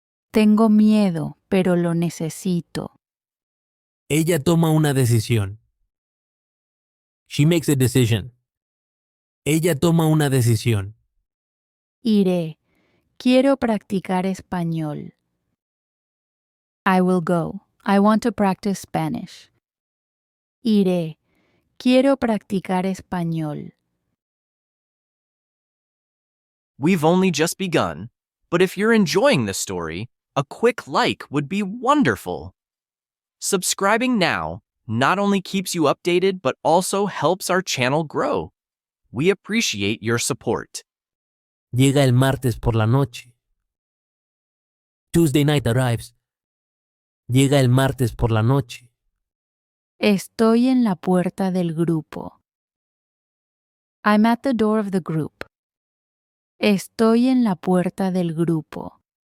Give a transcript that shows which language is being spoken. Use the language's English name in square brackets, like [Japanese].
[Spanish] Tengo miedo, pero lo necesito. Ella toma una decisión. [English] She makes a decision. [Spanish] Ella toma una decisión. Iré. Quiero practicar español. [English] I will go. I want to practice Spanish. [Spanish] Iré. Quiero practicar español. [English] We've only just begun, but if you're enjoying the story, a quick like would be wonderful. Subscribing now not only keeps you updated but also helps our channel grow. We appreciate your support. [Spanish] Llega el martes por la noche. [English] Tuesday night arrives. [Spanish] Llega el martes por la noche. Estoy en la puerta del grupo. [English] I'm at the door of the group. [Spanish] Estoy en la puerta del grupo.